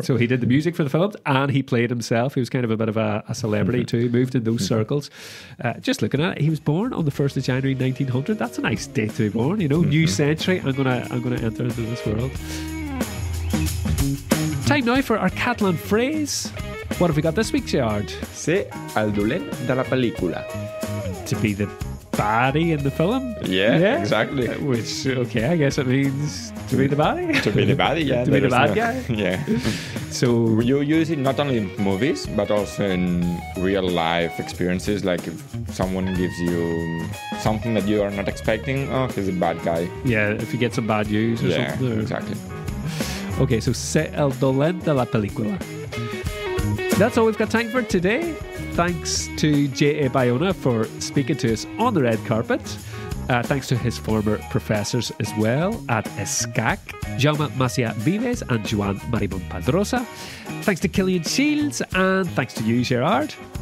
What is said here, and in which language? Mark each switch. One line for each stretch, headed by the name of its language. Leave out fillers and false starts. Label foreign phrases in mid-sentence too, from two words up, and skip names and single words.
English: So he did the music for the films and he played himself. He was kind of a bit of a celebrity too, moved in those circles. Just looking at it, he was born on the 1st of January 1900. That's a nice date to be born, New century. I'm gonna enter into this world. Time now for our Catalan phrase. What have we got this week, Gerard?
Catalan: Ser el dolent de la pel·lícula.
English: To be the baddie in the film? Yeah, exactly. Which, I guess it means to be the baddie? To be the baddie, yeah. To be the bad guy? Yeah. So you use it not only in movies, but also in real life experiences. Like if someone gives you something that you are not expecting, he's a bad guy. Yeah, if you get some bad news or something. Yeah, exactly. Okay, so
Catalan: ser el dolent de la película.
English: That's all we've got time for today. Thanks to J.A. Bayona for speaking to us on the red carpet. Thanks to his former professors as well at ESCAC, Jaume Macià Vives and Joan Marimón Padrosa. Thanks to Cillian Shields and thanks to you, Gerard.